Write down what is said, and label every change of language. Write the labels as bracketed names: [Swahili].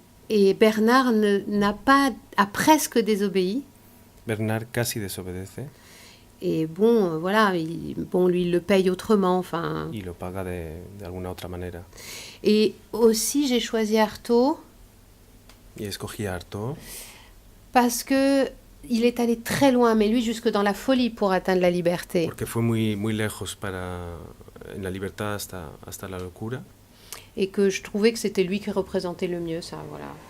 [French] Et Bernard a presque désobéi. [Spanish] Bernard casi desobedece [French] Et bon, voilà, lui, il le paye autrement. Enfin. [Spanish] y lo paga de alguna otra manera. [French] Et aussi, j'ai choisi Artaud [Spanish] Y escogí a Artaud [French] parce que il est allé très loin, mais lui jusque dans la folie pour atteindre la liberté. [Spanish] porque fue muy lejos en la libertad hasta la locura. [French] Et que je trouvais que c'était lui qui représentait le mieux ça, voilà.